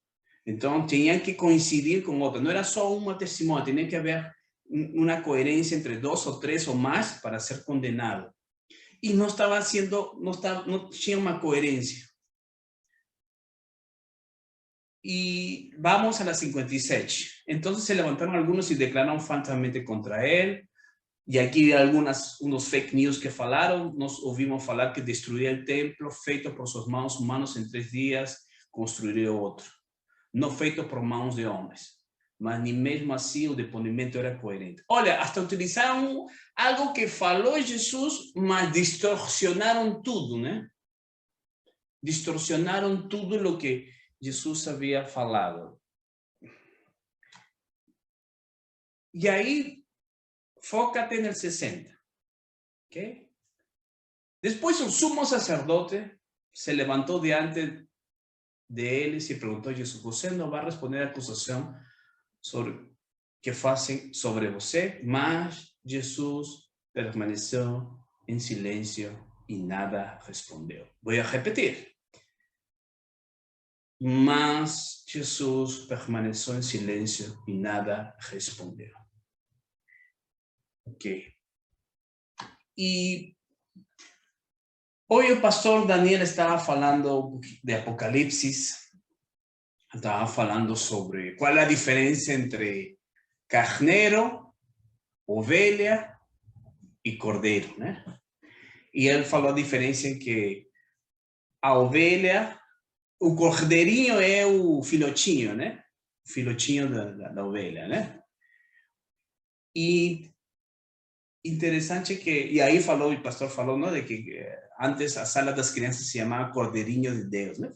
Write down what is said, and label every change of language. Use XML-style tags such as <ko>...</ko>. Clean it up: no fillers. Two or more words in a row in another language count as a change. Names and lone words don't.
<es>Entonces tenían que coincidir con otra, no era solo una testimonia, tenía que haber una coherencia entre dos o tres o más para ser condenado. Y no estaba haciendo, no tenía una coherencia. Y vamos a la 56. Entonces se levantaron algunos y declararon falsamente contra él. Y aquí hay unos</es> <en>fake news</en> <es>que falaron.</es> <pt>Nos ouvimos falar que</pt> <es>destruiría el templo feito por sus manos humanos en 3 días, construiría otro. No feito por manos de hombres.</es> <pt>Mas ni mesmo assim o depoimento era coerente. Olha, hasta utilizaram algo que falou Jesus, mas distorsionaram tudo, né? Distorsionaram tudo o que Jesus havia falado. E aí, fócate no 60.</pt> <es>¿Ok? Después el sumo sacerdote se levantó diante de él y se preguntó a Jesús, ¿Você no va a responder a acusación sobre que hacen sobre você? Mas Jesús permaneció en silencio y nada respondió. Voy a repetir. Mas Jesús permaneció en silencio y nada respondió. Ok. Y hoy el pastor Daniel estaba hablando de Apocalipsis, estaba hablando sobre cuál es la diferencia entre carnero, ovelha y cordero, ¿no? Y él</es> <pt>falou a diferencia en que a ovelha, o cordeirinho é o filhotinho, né? O filhotinho da ovelha, né? E interessante que, e aí falou, o pastor falou, não, de que antes a sala das crianças se chamava Cordeirinho de Deus, né?</pt>